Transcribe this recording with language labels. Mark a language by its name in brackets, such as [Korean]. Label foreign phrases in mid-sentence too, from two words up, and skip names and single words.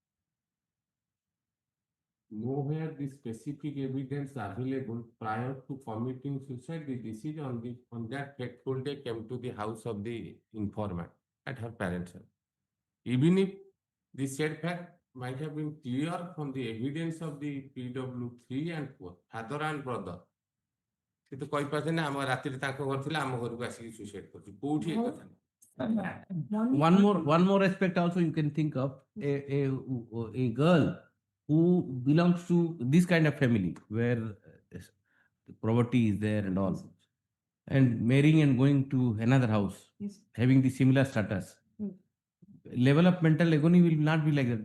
[English] Nowhere the specific evidence available prior to committing suicide. The deceased on that fateful day came to the house of the informant at her parents' house. Even if the said fact might have been clear from the evidence of the PW3 and 4, father and brother. [Odia] ସେ ତ କହିପାରୁଛନ୍ତି ନା ଆମ ରାତିରେ ତାଙ୍କ ଘର ଥିଲା ଆମ ଘରକୁ ଆସିକି ସୁଇସାଇଡ୍ କରୁଛି କୋଉଠି ଏ କଥା ନାହିଁ। [English] One more aspect also you can think of a girl who belongs to this kind of family where the poverty is there and all, and marrying and going to another house, Yes. having the similar status, Mm. level of mental agony will not be like that.